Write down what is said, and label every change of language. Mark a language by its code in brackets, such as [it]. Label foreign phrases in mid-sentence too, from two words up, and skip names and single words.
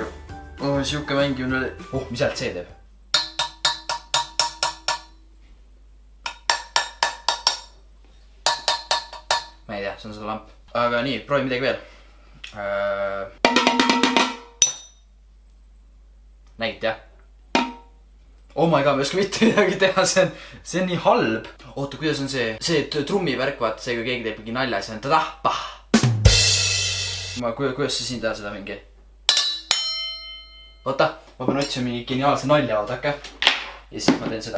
[et] Siuke mängimine oli. Mis häält see teeb? Ma ei tea, see on seda lamp. Aga nii, proovi midagi veel. Nägite jah? [en] Oh my god, [et] ma ei oska mitte midagi teha, see on nii halb. Oota, kuidas on see? See trummivärk, vaata see, kui keegi teeb mingi nalja, see on tadah-pah. Kuidas sa siin teha seda mingi? Oota, ma pean otsima mingi geniaalse nalja, oodake. Ja siis ma teen seda.